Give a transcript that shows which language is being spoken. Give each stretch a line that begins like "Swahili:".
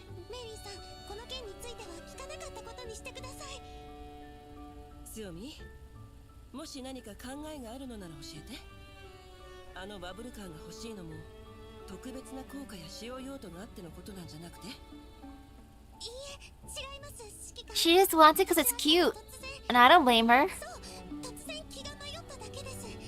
Japanese: メイリーさん、この件については聞かなかったことにしてください。スオミ、もし何か考えがあるのなら教えて。あのバブルカーが欲しいのも特別な効果や使用用途があってのことなんじゃなくて。いいえ、違います。指揮官。
English: She just wants it because it's cute, and I don't blame her.
Japanese: そう、突然気が迷っただけです。